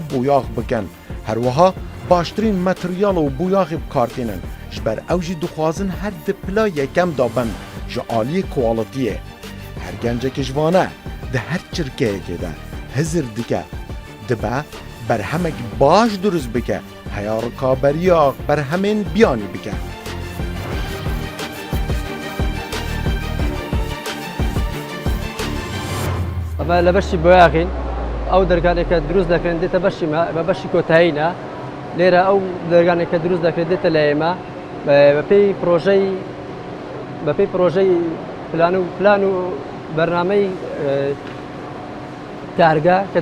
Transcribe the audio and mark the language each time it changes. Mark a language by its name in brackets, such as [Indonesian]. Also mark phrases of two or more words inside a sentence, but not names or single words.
[Kurdish] boyax bikin herwiha baştirîn materyal û boyaxê bikartînin ji ber ew jî dixwazin her di pila yekem da bin ji aliyê kwalitiyê her gencekî ji vane di her çirkeyekê de hizir dike dibe berhemek baş durust bike heya rikaberiya berhemên biyanî bike. [Central Kurdish] ئەمە لە بەشی بۆیاغین ئەو دەرگانێکە دروست دەکرێن دێتە بەشیمە بە بەشی کۆتاییە لێرە ئەو دەرگانێکە دروست دەکرێت دێتە لە ئێمە بەپێی پرۆژەی پلان و بەرنامەی کارگا کە